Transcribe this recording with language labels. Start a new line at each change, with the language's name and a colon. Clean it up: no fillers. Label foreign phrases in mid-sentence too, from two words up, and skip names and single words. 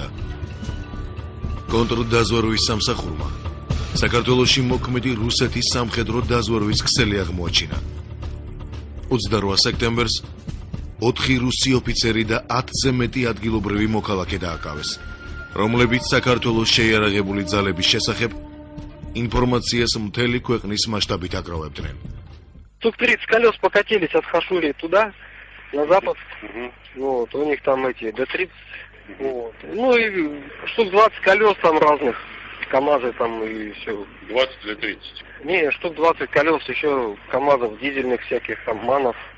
Georgian: კონტრდაზვერვის სამსახურმა საქართველოში მოქმედი რუსეთის სამხედრო დაზვერვის ქსელი აღმოაჩინა. 28 სექტემბერს 4 რუსი ოფიცერი და 10-ზე მეტი ადგილობრივი მოქალაქე დააკავეს, რომლებიც საქართველოს შეიარაღებული ძალების შესახებ информациას მთელი ქვეყნის მასშტაბით აგროვებდნენ.
Russian: Штук 30 колес покатились от Хашури туда, на запад. Вот, у них там эти Д-30. Вот. Ну и штук 20 колес там разных, КамАЗы там и все. 20 или 30? Не, штук 20 колес еще КамАЗов, дизельных всяких, там, МАНов.